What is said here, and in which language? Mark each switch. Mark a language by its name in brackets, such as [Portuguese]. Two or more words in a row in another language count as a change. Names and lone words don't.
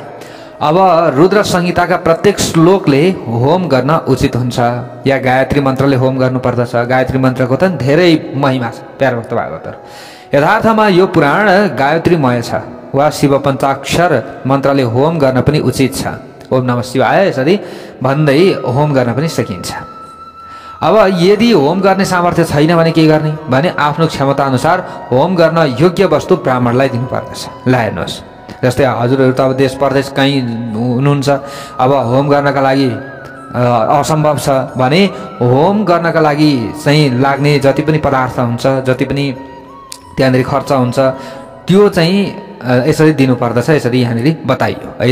[Nepali] अब रुद्र संहिताका प्रत्येक श्लोकले होम गर्न उचित हुन्छ, या गायत्री मन्त्रले होम गर्नुपर्दछ। गायत्री मन्त्रको त धेरै महिमा छ प्यारा भक्त भागवतहरू। यथार्थमा यो पुराण गायत्रीमय छ, वा शिव पञ्चाक्षर मन्त्रले होम गर्न पनि उचित छ। [Sanskrit] ओम नमः शिवाय [Nepali] यसरी भन्दै होम गर्न पनि सकिन्छ। अब यदि होम गर्ने सामर्थ्य छैन भने के गर्ने भने आफ्नो क्षमता अनुसार होम गर्न योग्य वस्तु ब्राह्मणलाई दिनुपर्दछ। ल हेर्नुहोस्, जस्तै हजुरहरू त अब देश परदेश कहीँ हुनुहुन्छ, अब होम गर्नका लागि असम्भव छ भने होम गर्नका लागि चाहिँ लाग्ने जति पनि पदार्थ हुन्छ, जति पनि त्यहाँनिर खर्च हुन्छ, त्यो चाहिँ यसरी दिनुपर्दछ, यसरी यहाँनिर बताइयो होइन।